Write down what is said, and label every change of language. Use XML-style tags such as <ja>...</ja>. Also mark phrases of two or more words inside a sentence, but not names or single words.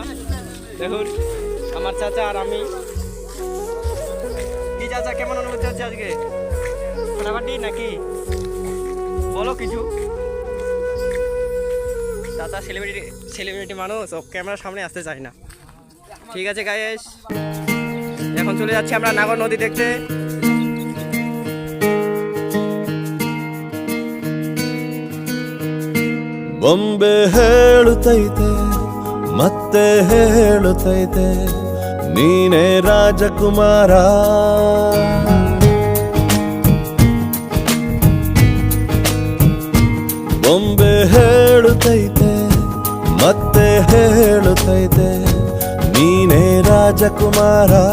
<bn>দেখুন আমার চাচা আর আমি। কি চাচা, কেমন অনুভূতি হচ্ছে আজকে? ফাটাফাটি নাকি? বলো কিছু। চাচা সেলিব্রিটি মানুষ, ও ক্যামেরার সামনে আসতে চায় না। ঠিক আছে গাইস, এখন চলে যাচ্ছি আমরা নাগর নদী দেখতে।</bn> <kn>ಬೊಂಬೆ ಹೇಳುತ್ತೈತೆ ಮತ್ತೆ ಹೇಳುತ್ತೈತೆ ನೀನೇ ರಾಜಕುಮಾರ. ಬೊಂಬೆ ಹೇಳುತ್ತೈತೆ ಮತ್ತೆ ಹೇಳುತ್ತೈತೆ ನೀನೇ ರಾಜಕುಮಾರ.</kn>